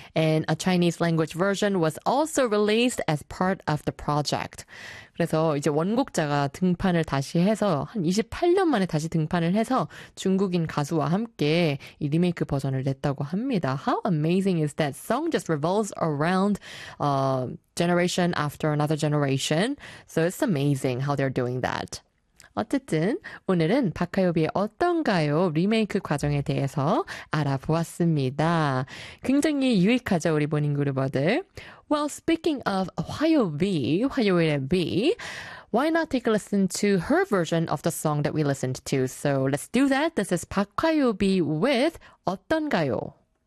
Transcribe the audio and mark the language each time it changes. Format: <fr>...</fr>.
<en>And a Chinese language version was also released as part of the project.</en> <ko>그래서 이제 원곡자가 등판을 다시 해서 한 28년 만에 다시 등판을 해서 중국인 가수와 함께 이 리메이크 버전을 냈다고 합니다.</ko> <en>How amazing is that? Song just revolves around generation after another generation. So it's amazing how they're doing that.</en> <ko>어쨌든 오늘은 박하요비의 어떤가요? 리메이크 과정에 대해서 알아보았습니다. 굉장히 유익하죠, 우리 모닝그루버들.</ko> <en>Well, speaking of 화요비, 화요일의 비, why not take a listen to her version of the song that we listened to? So let's do that. This is 박하요비 with 어떤가요?</en>